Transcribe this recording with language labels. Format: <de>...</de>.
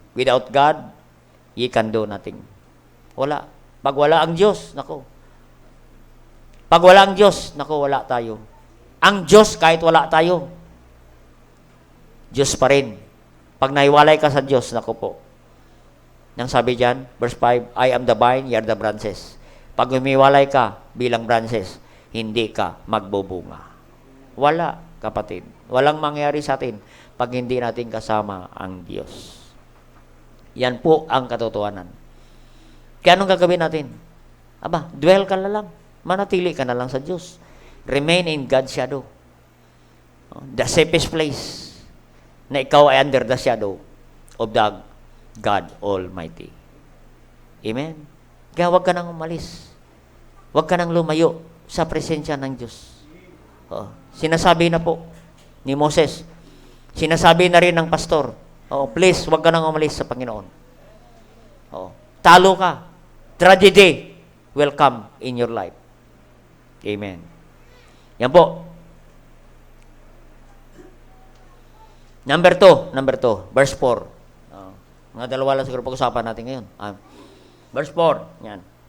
<en>Without God, ye can do nothing.</en> <tl>Wala. Pag wala ang Diyos, nako. Pag wala ang Diyos, nako, wala tayo. Ang Diyos, kahit wala tayo, Diyos pa rin. Pag naiwalay ka sa Diyos, nako po. Nang sabi dyan, verse 5,</tl> <en>I am the vine, ye are the branches.</en> <tl>Pag humiwalay ka bilang branches, hindi ka magbubunga. Wala, kapatid. Walang mangyari sa atin pag hindi natin kasama ang Diyos. Yan po ang katotohanan. Kaya anong gagawin natin? Aba, dwell ka na lang. Manatili ka na lang sa Diyos.</tl> <en>Remain in God's shadow. The safest place</en> <tl>na ikaw ay</tl> <en>under the shadow of the God Almighty. Amen?</en> <tl>Kaya huwag ka nang umalis. Huwag ka nang lumayo sa presensya ng Diyos. Sinasabi na po ni Moses, sinasabi na rin ng pastor, please, huwag ka nang umalis sa Panginoon. Talo ka.</tl> <en>Tragedy will come in your life.</en> <tl>Amen. Yan po. Number 2, verse 4. Mga dalawa lang siguro pag-usapan natin ngayon. Verse 4, yan.</tl>